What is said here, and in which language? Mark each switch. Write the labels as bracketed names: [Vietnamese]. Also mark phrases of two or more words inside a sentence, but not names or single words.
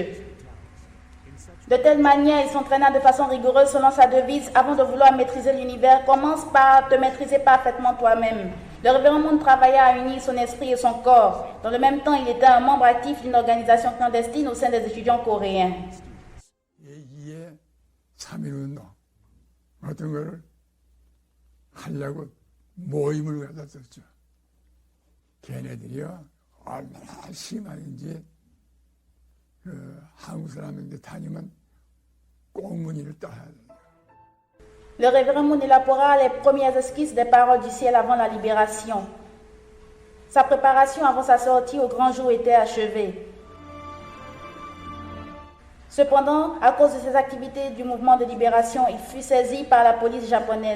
[French] De telle manière, il s'entraîna de façon rigoureuse selon sa devise: avant de vouloir maîtriser l'univers, commence par te maîtriser parfaitement toi-même. Le révérend Moon travailla à unir son esprit et son corps. Dans le même temps, il était un membre actif d'une organisation clandestine au sein des étudiants coréens. [Korean] 제2의 3.1운동 같은 거를 하려고 모임을 가졌었죠. 걔네들이요 얼마나 심한지 한국 사람인데 다니면 꽁무니를 따야 돼요. [French] Le révérend Moon élabora les premières esquisses des paroles du ciel avant la libération. Sa préparation avant sa sortie au grand jour était achevée. Cependant, à cause de ses activités du mouvement de libération, il fut saisi par la police japonaise.